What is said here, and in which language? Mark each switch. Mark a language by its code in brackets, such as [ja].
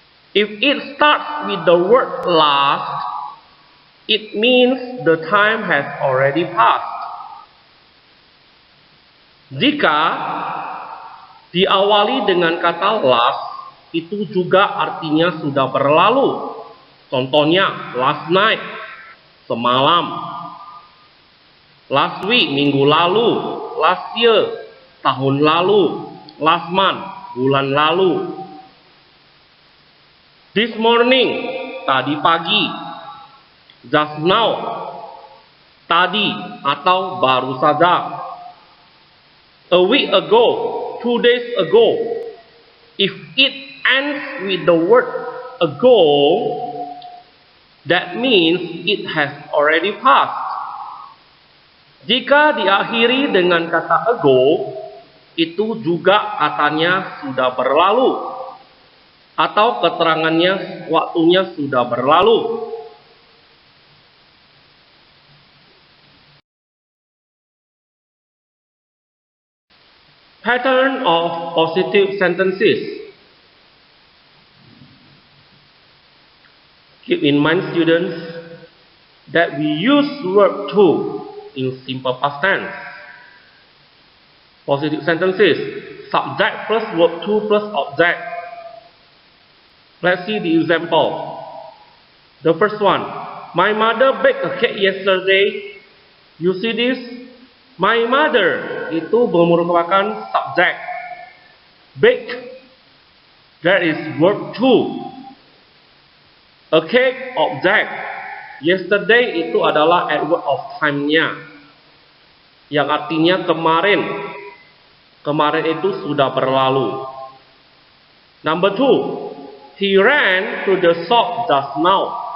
[en] If it starts with the word last, it means the time has already passed. [id] Jika diawali dengan kata last, itu juga artinya sudah berlalu. Contohnya, [en] last night, [id] semalam. [en] Last week, [id] minggu lalu. [en] Last year, [id] tahun lalu. [en] Last month, [id] bulan lalu. [en] This morning, [id] tadi pagi. [en] Just now, [id] tadi atau baru saja. [en] A week ago, 2 days ago. If it ends with the word ago, that means it has already passed. [id] Jika diakhiri dengan kata ago, itu juga katanya sudah berlalu. Atau keterangannya waktunya sudah berlalu. [en] Pattern of positive sentences. Keep in mind, students, that we use verb to in simple past tense. Positive sentences. Subject plus verb to plus object. Let's see the example. The first one. My mother baked a cake yesterday. You see this? My mother [id] itu merupakan subject. [en] Bake. That is verb to. A cake, object. [id] Yesterday itu adalah adverb of time-nya. Yang artinya kemarin. Kemarin itu sudah berlalu. [en] Number 2. He ran to the shop just now.